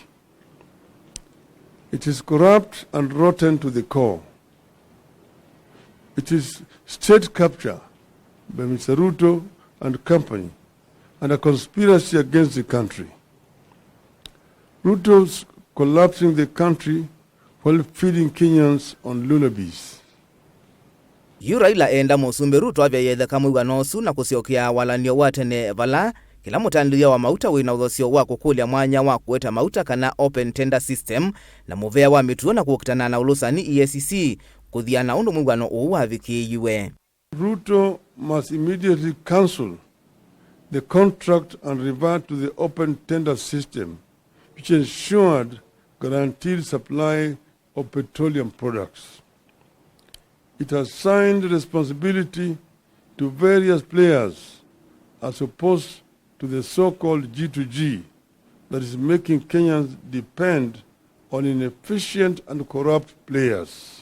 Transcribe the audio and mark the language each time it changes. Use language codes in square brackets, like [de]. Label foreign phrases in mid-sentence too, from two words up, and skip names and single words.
[en] It is corrupt and rotten to the core. It is state capture by Mr. Ruto and company and a conspiracy against the country. Ruto's collapsing the country while feeding Kenyans on lullabies. [kam] Raila enda musumbi Ruto avya yethe kamwiwano su na kusiokia walanio watene vala kila mutandiria wa MAUTA wina uthosio wa kukulia mwanya wa kueta MAUTA kana [en] open tender system [kam] na muvea wa mituo na kuokitana na Ulusani EACC kuthiana undu MWIWANO uu wathikiiwe. [en] Ruto must immediately cancel the contract and revert to the open tender system, which ensured guaranteed supply of petroleum products. It has assigned responsibility to various players as opposed to the so-called G2G that is making Kenyans depend on inefficient and corrupt players.